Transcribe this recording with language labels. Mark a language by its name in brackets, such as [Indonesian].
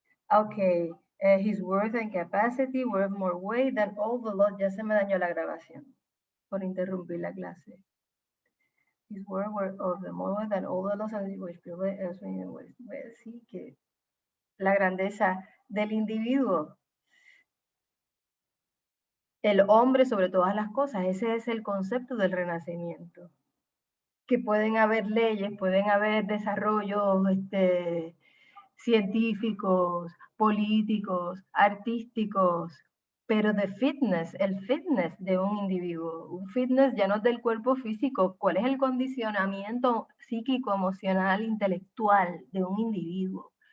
[English] Ok, his worth and capacity were of more weight than all the laws. [Spanish] Ya se me dañó la grabación por interrumpir la clase. [English] His words were of the more than all the laws which prevail elsewhere in the West. [Spanish] Voy a decir que la grandeza del individuo, el hombre sobre todas las cosas, ese es el concepto del renacimiento. Que pueden haber leyes, pueden haber desarrollos científicos, políticos, artísticos, pero el fitness de un individuo, un fitness ya no es del cuerpo físico, cuál es el condicionamiento psíquico, emocional, intelectual de un individuo,